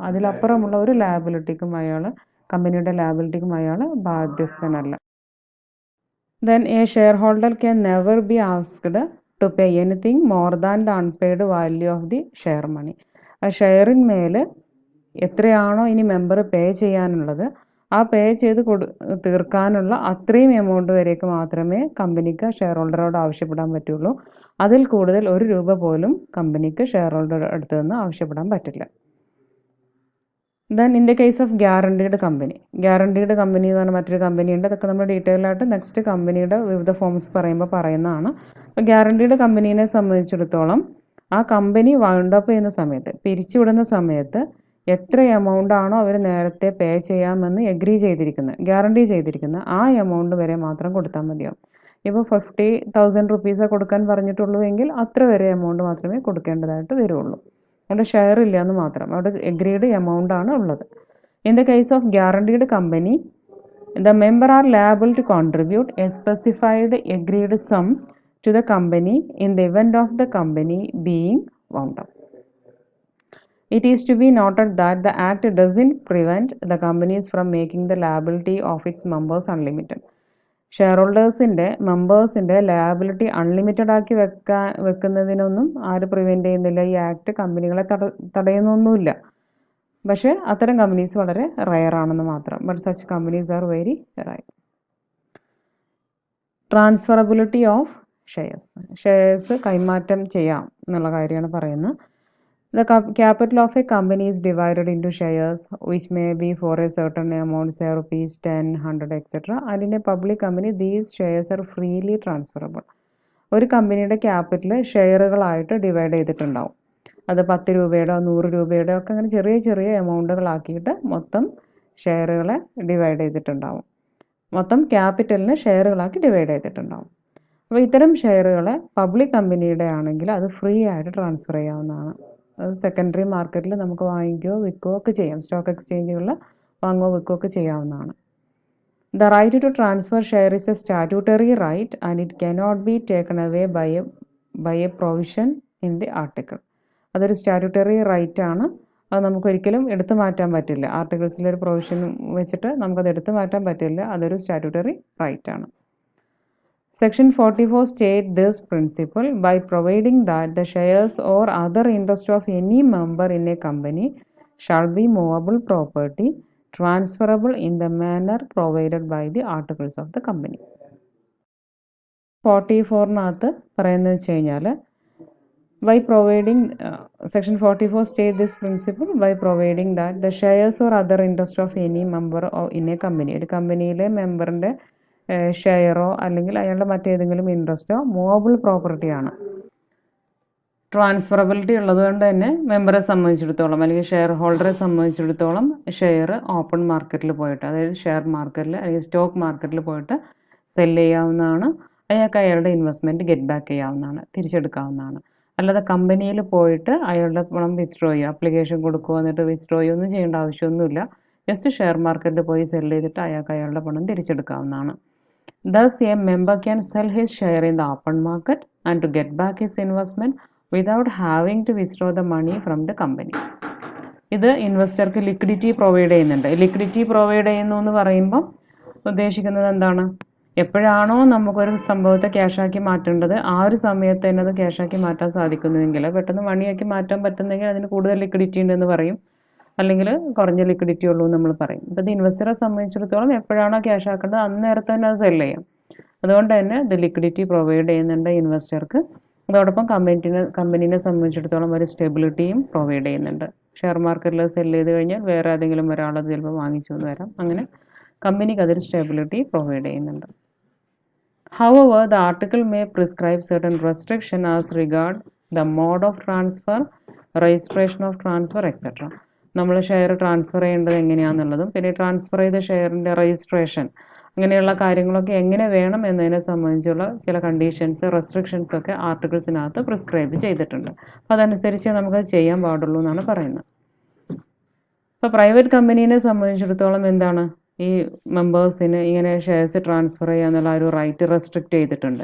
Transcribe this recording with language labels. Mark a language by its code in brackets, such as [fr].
[ml] അതിലപ്പുറമുള്ള ഒരു ലയബിലിറ്റിക്കും കമ്പനിയുടെ ലയബിലിറ്റിക്കും അയാൾ ബാധ്യസ്ഥനല്ല. [en] Then a shareholder can never be asked to pay anything more than the unpaid value of the share money. [ml] ആ ഷെയറിന്മേൽ എത്രയാണോ ഇനി member പേ ചെയ്യാനുള്ളത് ആ പേ ചെയ്ത് തീർക്കാനുള്ള അത്രയും എമൗണ്ട് വരേക്ക് മാത്രമേ കമ്പനിക്ക് ഷെയർ ഹോൾഡറോട് ആവശ്യപ്പെടാൻ പറ്റുള്ളൂ. അതിൽ കൂടുതൽ 1 രൂപ പോലും കമ്പനിക്ക് ഷെയർ ഹോൾഡറുടെ അടുത്ത് നിന്ന് ആവശ്യപ്പെടാൻ പറ്റില്ല. [en] Then in the case of guaranteed company. [ml] Guaranteed company എന്ന് പറഞ്ഞാൽ മറ്റൊരു കമ്പനിയുണ്ട്. അതൊക്കെ നമ്മൾ ഡീറ്റെയിൽ ആയിട്ട് നെക്സ്റ്റ് കമ്പനിയുടെ വിവിധ ഫോംസ് പറയുമ്പോൾ പറയുന്നതാണ്. അപ്പോൾ ഗ്യാരണ്ടീഡ് കമ്പനീനെ സംബന്ധിച്ചിടത്തോളം ആ കമ്പനി വൈൻഡ് അപ്പ് ചെയ്യുന്ന സമയത്ത്, പിരിച്ചുവിടുന്ന സമയത്ത് എത്ര എമൗണ്ട് ആണോ അവർ നേരത്തെ പേ ചെയ്യാമെന്ന് ഗ്യാരണ്ടി ചെയ്തിരിക്കുന്നത് ആ എമൗണ്ട് വരെ മാത്രം കൊടുത്താൽ മതിയാവും. ഇപ്പോൾ 50,000 റുപ്പീസ് കൊടുക്കാൻ പറഞ്ഞിട്ടുള്ളൂ എങ്കിൽ അത്ര വരെ എമൗണ്ട് മാത്രമേ കൊടുക്കേണ്ടതായിട്ട് വരുള്ളൂ. അവിടെ ഷെയർ ഇല്ല എന്ന് മാത്രം, അവിടെ എഗ്രീഡ് എമൗണ്ട് ആണ് ഉള്ളത്. [en] In the case of guaranteed company, the member are liable to contribute a specified agreed sum to the company in the event of the company being wound up. It is to be noted that the Act doesn't prevent the companies from making the liability of its members unlimited. [ml] Share ഹോൾഡേഴ്സിൻ്റെ മെമ്പേഴ്സിൻ്റെ liability unlimited ആക്കി വെക്കുന്നതിനൊന്നും ആര് prevent ചെയ്യുന്നില്ല. ഈ act കമ്പനികളെ തടയുന്നൊന്നുമില്ല. പക്ഷേ അത്തരം companies വളരെ rare ആണെന്ന് മാത്രം. [en] But such companies are very rare. Transferability of shares [ml] കൈമാറ്റം ചെയ്യാം എന്നുള്ള കാര്യമാണ് പറയുന്നത്. [en] The capital of a company is divided into shares which may be for a certain amount, say rupees 10, 100, etc. And in a public company, these shares are freely transferable. [ml] ഒരു കമ്പനിയുടെ capital ഷെയറുകളായിട്ട് divide ചെയ്തിട്ടുണ്ടാവും. അത് 10 രൂപയുടെ 100 രൂപയുടെ ഒക്കെ അങ്ങനെ ചെറിയ ചെറിയ എമൗണ്ടുകളാക്കിയിട്ട് മൊത്തം ഷെയറുകളെ ഡിവൈഡ് ചെയ്തിട്ടുണ്ടാവും. മൊത്തം ക്യാപിറ്റലിന് ഷെയറുകളാക്കി ഡിവൈഡ് ചെയ്തിട്ടുണ്ടാവും. അപ്പോൾ ഇത്തരം ഷെയറുകളെ പബ്ലിക് കമ്പനിയുടെ ആണെങ്കിൽ അത് ഫ്രീ ആയിട്ട് ട്രാൻസ്ഫർ ചെയ്യാവുന്നതാണ്. അത് സെക്കൻഡറി മാർക്കറ്റിൽ നമുക്ക് വാങ്ങിക്കുകയോ വിൽക്കുകയോ ഒക്കെ ചെയ്യാം. സ്റ്റോക്ക് എക്സ്ചേഞ്ചുകളിൽ വാങ്ങുകയോ വിൽക്കുകയോ ഒക്കെ ചെയ്യാവുന്നതാണ്. [en] The right to transfer share is a statutory right and it cannot be taken away by a provision in the article. [ml] അതൊരു സ്റ്റാറ്റ്യൂട്ടറി റൈറ്റ് ആണ്. അത് നമുക്കൊരിക്കലും എടുത്തു മാറ്റാൻ പറ്റില്ല. ആർട്ടിക്കിൾസിലൊരു പ്രൊവിഷൻ വെച്ചിട്ട് നമുക്കത് എടുത്തു മാറ്റാൻ പറ്റില്ല. അതൊരു സ്റ്റാറ്റ്യൂട്ടറി റൈറ്റ് ആണ്. [en] Section 44 states this principle by providing that the shares or other interest of any member in a company shall be movable property transferable in the manner provided by the articles of the company. [ml] 44-നകത്ത് പറയുന്നത് വെച്ച് കഴിഞ്ഞാൽ [en] by providing section 44 state this principle by providing that the shares or other interest of any member in a company, [ml] ഒരു കമ്പനിയിലെ മെമ്പറിൻ്റെ ഷെയറോ അല്ലെങ്കിൽ അയാളുടെ മറ്റേതെങ്കിലും ഇൻട്രസ്റ്റോ movable പ്രോപ്പർട്ടിയാണ്. Transferability ഉള്ളതുകൊണ്ട് തന്നെ മെമ്പറെ സംബന്ധിച്ചിടത്തോളം അല്ലെങ്കിൽ ഷെയർ ഹോൾഡറെ സംബന്ധിച്ചിടത്തോളം ഷെയർ ഓപ്പൺ മാർക്കറ്റിൽ പോയിട്ട്, അതായത് ഷെയർ മാർക്കറ്റിൽ അല്ലെങ്കിൽ സ്റ്റോക്ക് മാർക്കറ്റിൽ പോയിട്ട് സെല് ചെയ്യാവുന്നതാണ്. അയാൾക്ക് അയാളുടെ ഇൻവെസ്റ്റ്മെൻറ്റ് ഗെറ്റ് ബാക്ക് ചെയ്യാവുന്നതാണ്, തിരിച്ചെടുക്കാവുന്നതാണ്. അല്ലാതെ കമ്പനിയിൽ പോയിട്ട് അയാളുടെ പണം വിത്ഡ്രോ ചെയ്യുക, അപ്ലിക്കേഷൻ കൊടുക്കുക, എന്നിട്ട് വിത്ഡ്രോ ഒന്നും ചെയ്യേണ്ട ആവശ്യമൊന്നുമില്ല. ജസ്റ്റ് ഷെയർ മാർക്കറ്റിൽ പോയി സെല് ചെയ്തിട്ട് അയാൾക്ക് അയാളുടെ പണം തിരിച്ചെടുക്കാവുന്നതാണ്. [en] Thus, a member can sell his share in the open market and to get back his investment without having to withdraw the money from the company. [ml] ഇത് ഇൻവെസ്റ്റർക്ക് ലിക്വിഡിറ്റി പ്രൊവൈഡ് ചെയ്യുന്നുണ്ട്. Liquidity provide ചെയ്യുന്നു എന്ന് പറയുമ്പോൾ ഉദ്ദേശിക്കുന്നത് എന്താണ്? എപ്പോഴാണോ നമുക്കൊരു സംഭവത്തെ ക്യാഷാക്കി മാറ്റേണ്ടത് ആ ഒരു സമയത്ത് തന്നെ അത് ക്യാഷാക്കി മാറ്റാൻ സാധിക്കുന്നുവെങ്കിൽ, പെട്ടെന്ന് മണിയാക്കി മാറ്റാൻ പറ്റുന്നെങ്കിൽ അതിന് കൂടുതൽ ലിക്വിഡിറ്റി ഉണ്ടെന്ന് പറയും, അല്ലെങ്കിൽ കുറഞ്ഞ ലിക്വിഡിറ്റി ഉള്ളൂ എന്ന് നമ്മൾ പറയും. അപ്പോൾ ഇത് ഇൻവെസ്റ്ററെ സംബന്ധിച്ചിടത്തോളം എപ്പോഴാണോ ക്യാഷ് ആക്കേണ്ടത് അന്നേരത്തെ തന്നെ അത് സെല് ചെയ്യാം. അതുകൊണ്ട് തന്നെ ഇത് ലിക്വിഡിറ്റി പ്രൊവൈഡ് ചെയ്യുന്നുണ്ട് ഇൻവെസ്റ്റർക്ക്. അതോടൊപ്പം കമ്പനീനെ സംബന്ധിച്ചിടത്തോളം ഒരു സ്റ്റെബിലിറ്റിയും പ്രൊവൈഡ് ചെയ്യുന്നുണ്ട്. ഷെയർ മാർക്കറ്റിൽ സെല് ചെയ്ത് കഴിഞ്ഞാൽ വേറെ ഏതെങ്കിലും ഒരാളത് ചിലപ്പോൾ വാങ്ങിച്ചു എന്ന് വരാം. അങ്ങനെ കമ്പനിക്ക് അതൊരു സ്റ്റെബിലിറ്റി പ്രൊവൈഡ് ചെയ്യുന്നുണ്ട്. [en] However, the article may prescribe certain restriction as regard the mode of transfer, registration of transfer, etc. [ml] നമ്മൾ ഷെയർ ട്രാൻസ്ഫർ ചെയ്യേണ്ടത് എങ്ങനെയാണെന്നുള്ളതും പിന്നെ ട്രാൻസ്ഫർ ചെയ്ത ഷെയറിൻ്റെ രജിസ്ട്രേഷൻ അങ്ങനെയുള്ള കാര്യങ്ങളൊക്കെ എങ്ങനെ വേണം എന്നതിനെ സംബന്ധിച്ചുള്ള ചില കണ്ടീഷൻസ്, റെസ്ട്രിക്ഷൻസ് ഒക്കെ ആർട്ടിക്കിൾസിനകത്ത് പ്രിസ്ക്രൈബ് ചെയ്തിട്ടുണ്ട്. അപ്പോൾ അതനുസരിച്ച് നമുക്കത് ചെയ്യാൻ പാടുള്ളൂ എന്നാണ് പറയുന്നത്. ഇപ്പോൾ പ്രൈവറ്റ് കമ്പനീനെ സംബന്ധിച്ചിടത്തോളം എന്താണ്, ഈ മെമ്പേഴ്സിന് ഇങ്ങനെ ഷെയർസ് ട്രാൻസ്ഫർ ചെയ്യാന്നുള്ള ഒരു റൈറ്റ് റെസ്ട്രിക്റ്റ് ചെയ്തിട്ടുണ്ട്.